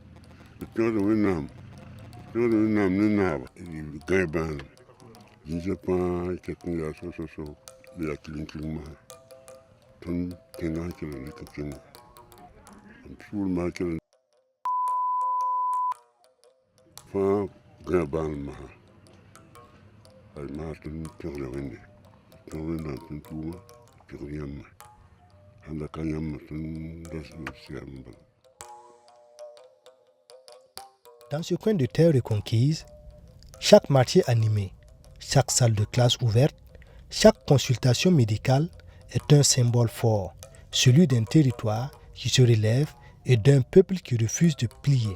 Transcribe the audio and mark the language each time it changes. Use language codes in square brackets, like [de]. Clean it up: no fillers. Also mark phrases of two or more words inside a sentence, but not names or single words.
[mos] ne naaba gãe bãan yĩnsã pãa ket n yaa so le yaa kiling masã tõnd kẽngã sẽn kell n rɩk kẽnga sʋʋr maa kell fãa gãe bãan masã maa tõnd pẽgda wẽnde pẽg wẽnnaam tõnd tʋʋma pẽgd yãmbã sãnda ka yãmbã tõnd da sɛɛm bala. [fr] Dans ce coin de terre reconquise, chaque marché animé, chaque salle de classe ouverte, chaque consultation médicale est un symbole fort, celui d'un territoire qui se relève et d'un peuple qui refuse de plier.